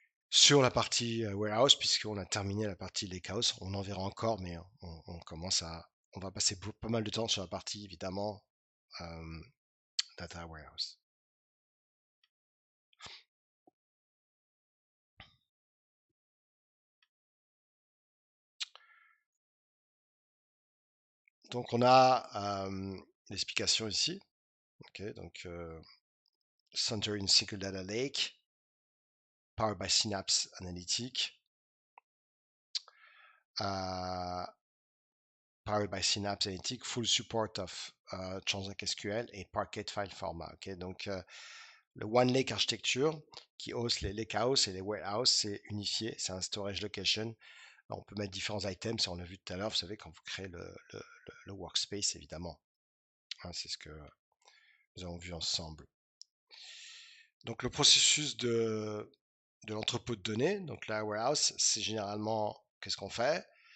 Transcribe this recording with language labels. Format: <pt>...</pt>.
<fr>Sur la partie warehouse, puisqu'on a terminé la partie lakehouse, on en verra encore, mais on va passer pas mal de temps sur la partie évidemment data warehouse. Donc on a l'explication ici. Ok, donc</fr> <en>Center in Single Data Lake, powered by Synapse Analytics, powered by Synapse Analytics, full support of Transact SQL et Parquet File Format.</en> <fr>Ok, donc le One Lake Architecture qui host les lakehouse et les warehouse, c'est unifié, c'est un storage location. Alors, on peut mettre différents items, ça on l'a vu tout à l'heure, vous savez, quand vous créez le workspace, évidemment. Hein, c'est ce que nous avons vu ensemble. Donc le processus de l'entrepôt de données, donc la warehouse, c'est généralement, qu'est-ce qu'on fait?</fr>